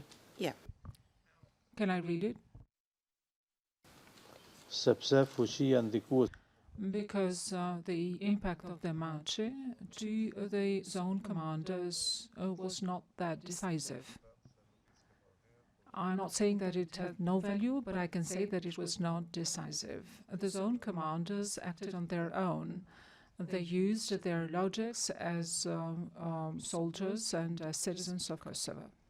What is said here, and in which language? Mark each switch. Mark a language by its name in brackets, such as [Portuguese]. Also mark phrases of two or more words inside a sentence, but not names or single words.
[English] Yeah. Can I read it? [Albanian] Sepse fuqia ndikues [English] Because the impact of the Marche to the zone commanders was not that decisive. I'm not saying that it had no value, but I can say that it was not decisive. The zone commanders acted on their own. They used their logics as soldiers and as citizens of Kosovo.